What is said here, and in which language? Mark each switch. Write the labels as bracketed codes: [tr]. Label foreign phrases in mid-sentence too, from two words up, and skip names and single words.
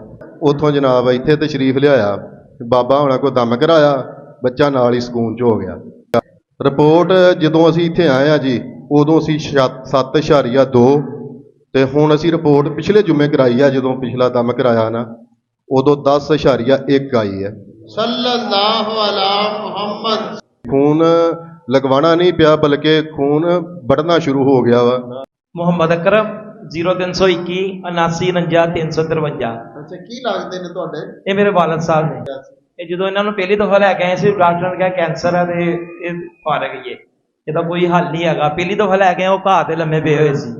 [pa] ਉੱਥੋਂ ਜਨਾਬ ਇੱਥੇ ਤਸ਼ਰੀਫ ਲਿਆਇਆ, ਬਾਬਾ ਹੋਣਾ ਕੋਲ ਦਮ ਕਰਾਇਆ, ਬੱਚਾ ਨਾਲ ਹੀ ਸਕੂਨ 'ਚ ਹੋ ਗਿਆ। ਰਿਪੋਰਟ ਜਦੋਂ ਅਸੀਂ ਇੱਥੇ ਆਏ ਆ ਜੀ, ਉਦੋਂ ਅਸੀਂ 7.2 ਤੇ ਹੁਣ ਅਸੀਂ ਰਿਪੋਰਟ ਪਿਛਲੇ ਜੁਮੇ ਕਰਾਈ ਆ। ਜਦੋਂ ਪਿਛਲਾ ਦਮ ਕਰਾਇਆ ਨਾ, ਉਦੋਂ 10.1 ਆਈ ਹੈ। [ar] صلى الله على محمد. [ur] خون لگوانا نہیں پیا بلکہ خون بڑھنا شروع ہو گیا وا. [pa] ਮੁਹੰਮਦ ਅਕਰਮ 0321 79 353। ਅੱਛਾ, ਕੀ ਲੱਗਦੇ ਨੇ ਤੁਹਾਡੇ? ਇਹ ਮੇਰੇ ਵਾਲਦ ਸਾਹਿਬ ਨੇ। ਇਹ ਜਦੋਂ ਇਹਨਾਂ ਨੂੰ ਪਹਿਲੀ ਦਫਾ ਲੈ ਕੇ ਆਏ ਸੀ, ਡਾਕਟਰ ਨੇ ਕਿਹਾ ਕੈਂਸਰ ਹੈ ਤੇ ਇਹ ਫਾਰਗ ਹੀ ਹੈ, ਇਹਦਾ ਕੋਈ ਹੱਲ ਨਹੀਂ ਹੈਗਾ। ਪਹਿਲੀ ਦਫਾ ਲੈ ਕੇ ਆਏ, ਉਹ ਘਾਹ ਤੇ ਲੰਮੇ ਪਏ ਹੋਏ ਸੀ।